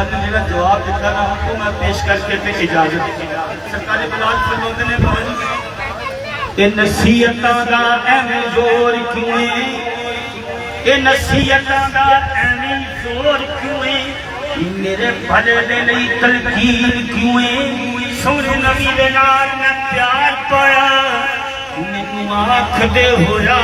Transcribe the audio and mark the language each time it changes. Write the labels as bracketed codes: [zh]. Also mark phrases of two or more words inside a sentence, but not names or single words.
[pa] نے میرا جواب دیتا نا تو میں پیش کر کے پھر اجازت سرکار بلال فرماتے نے بھائی اے نصیحتاں دا ایویں زور کیوں اے نصیحتاں دا ایویں زور کیوں میرے بھلے دے لئی تلقین کیوں سونے نبی دے نال میں پیار پایا مینوں آکھ دے ہویا